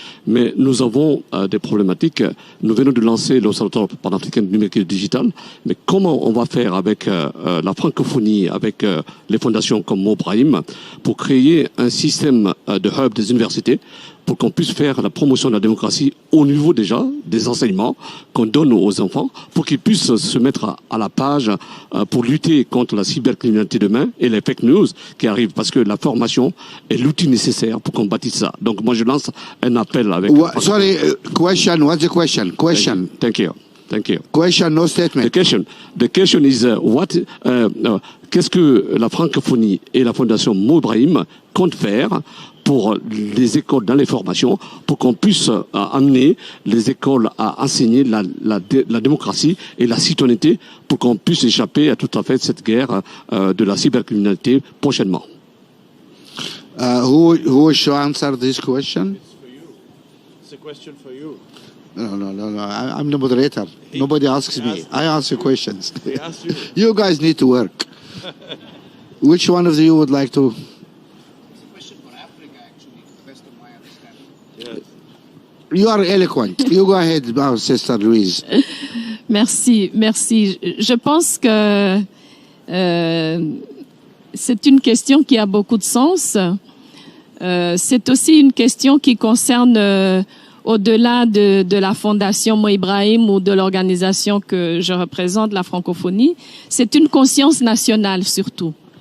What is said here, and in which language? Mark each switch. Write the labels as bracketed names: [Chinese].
[French] Mais nous avons des problématiques. Nous venons de lancer l'Observatoire panafricain du numérique et digital, mais comment on va faire avec la francophonie, avec les fondations comme Mobrahim, pour créer un système de hub des universités, pour qu'on puisse faire la promotion de la démocratie au niveau déjà des enseignements qu'on donne aux enfants, pour qu'ils puissent se mettre à la page pour lutter contre la cybercriminalité demain et les fake news qui arrivent, parce que la formation est l'outil nécessaire pour combattre ça. Donc moi je lance un appel avec... [English] Sorry, question, what's the question? Question. Thank you. Thank you. Question, no statement. The question is [French] qu'est-ce que la francophonie et la fondation Mobrahim comptent faire pour les écoles dans les formations, pour qu'on puisse amener les écoles à enseigner la démocratie et la citoyenneté, pour qu'on puisse échapper à tout à fait cette guerre de la cybercriminalité prochainement. [English] Who should answer this question? It's a question for you. No. I'm the moderator. Nobody asks me. I answer questions. They ask you. You guys need to work. Which one of you would like to? You are eloquent. You go ahead, our sister Louise. [French] Merci, merci. Je pense que c'est une question qui a beaucoup de sens. C'est aussi une question qui concerne, au-delà de la Fondation Mo Ibrahim ou de l'organisation que je représente, la francophonie, c'est une conscience nationale surtout.